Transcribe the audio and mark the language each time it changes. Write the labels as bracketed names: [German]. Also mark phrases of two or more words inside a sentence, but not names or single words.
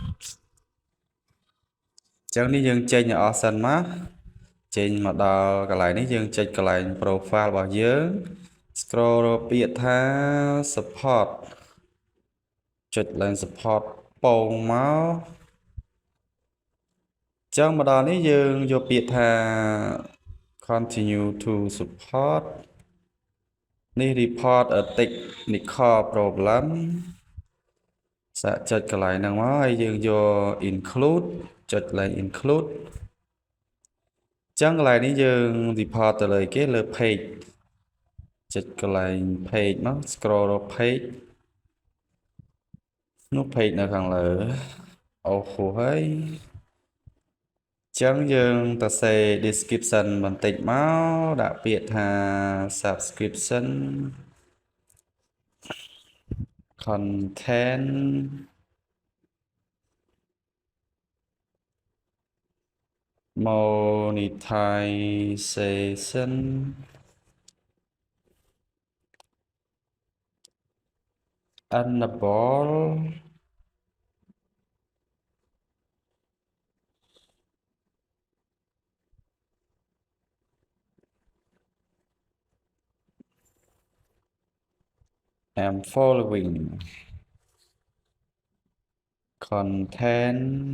[Khmer] ញ្ចឹងនេះយើងចេញឲ្យអស់សិនមកចេញមកដល់កន្លែងនេះយើងចុចកន្លែង profile របស់យើង scroll រកពាក្យថា support ចុចឡើង support ពងមក ចឹងមកដល់នេះយើងយកពាក្យថា [English] continue to support [Khmer] នេះ [English] report a technical problem [Khmer] សាកចុចកន្លែងហ្នឹងមកហើយយើងយក include ចុចឡើង include ចឹងកន្លែងនេះយើង report ទៅលើគេលើ page ចុចកន្លែង page មក scroll រក page នោះ page នៅខាងលើអូ ហូហើយចឹងយើងទៅសេ description បន្តិចមកដាក់ពាក្យថា subscription content monetization [English] enable and following content